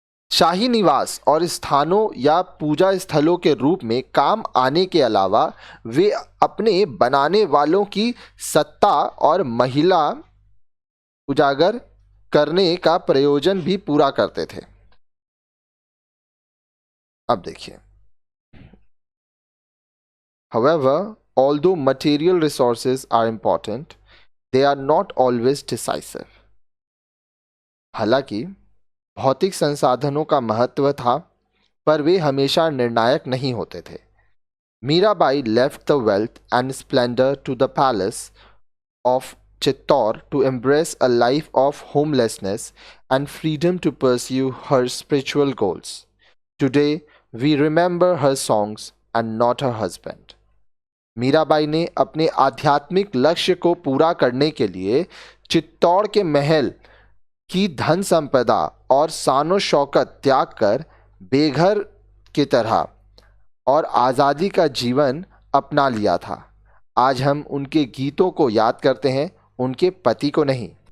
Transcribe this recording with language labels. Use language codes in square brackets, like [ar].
[hi] शाही निवास और स्थानों या पूजा स्थलों के रूप में काम आने के अलावा वे अपने बनाने वालों की सत्ता और महिला उजागर करने का प्रयोजन भी पूरा करते थे। अब देखिए, [en] however, although material resources are important, they are not always decisive. [hi] हालांकि भौतिक संसाधनों का महत्व था, पर वे हमेशा निर्णायक नहीं होते थे। [en] Mirabai left the wealth and splendor to the palace of Chittor to embrace a life of homelessness and freedom to pursue her spiritual goals. Today, we remember her songs and not her husband. [hi] Mirabai ने अपने आध्यात्मिक लक्ष्य को पूरा करने के लिए चित्तौड़ के महल की धन संपदा और शानो शौकत त्याग कर बेघर की तरह और आज़ादी का जीवन अपना लिया था। आज हम उनके गीतों को याद करते हैं, उनके पति को नहीं।